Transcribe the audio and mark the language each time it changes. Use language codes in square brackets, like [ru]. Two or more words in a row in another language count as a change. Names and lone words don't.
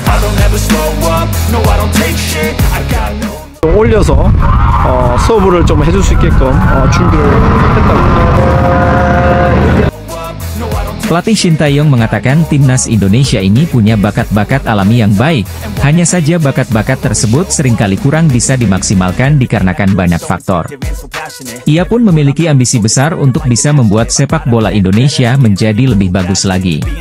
[en] I'll never slow up, no I don't take shit, I got no. [ko] 올려서 서브를 좀 해줄 수 있게끔 준비를 했다고. [id] Pelatih Shin Tae-yong mengatakan timnas Indonesia ini punya bakat-bakat alami yang baik. Hanya saja bakat-bakat tersebut seringkali kurang bisa dimaksimalkan dikarenakan banyak faktor. Ia pun memiliki ambisi besar untuk bisa membuat sepak bola Indonesia menjadi lebih bagus lagi.